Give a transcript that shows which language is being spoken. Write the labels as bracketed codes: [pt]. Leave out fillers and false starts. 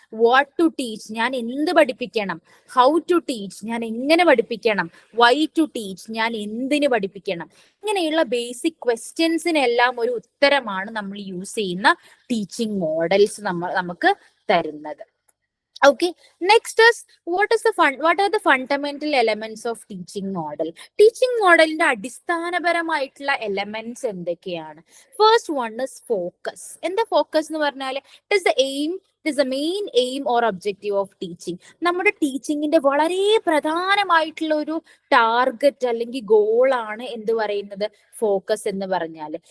[en] what to teach, [ml] ഞാൻ എന്ത് പഠിപ്പിക്കണം. [en] how to teach, [ml] ഞാൻ എങ്ങനെ പഠിപ്പിക്കണം. [en] why to teach, [ml] ഞാൻ എന്തിന് പഠിപ്പിക്കണം. ഇങ്ങനെയുള്ള ബേസിക് ക്വസ്റ്റ്യൻസിനെല്ലാം ഒരു ഉത്തരമാണ് നമ്മൾ യൂസ് ചെയ്യുന്ന ടീച്ചിങ് മോഡൽസ് നമുക്ക് തരുന്നത്. [en] Okay, next is what are the fundamental elements of teaching model? [ml] Teaching മോഡലിന്റെ അടിസ്ഥാനപരമായിട്ടുള്ള എലമെന്റ്സ് എന്തൊക്കെയാണ്? [en] First one is focus. [ml] എന്താ ഫോക്കസ് എന്ന് പറഞ്ഞാൽ [en] It is the aim, it is the main aim or objective of teaching. [ml] നമ്മുടെ ടീച്ചിങ്ങിന്റെ വളരെ പ്രധാനമായിട്ടുള്ള ഒരു ടാർഗറ്റ് അല്ലെങ്കിൽ ഗോളാണ് എന്ത് പറയുന്നത്, ഫോക്കസ് എന്ന് പറഞ്ഞാൽ.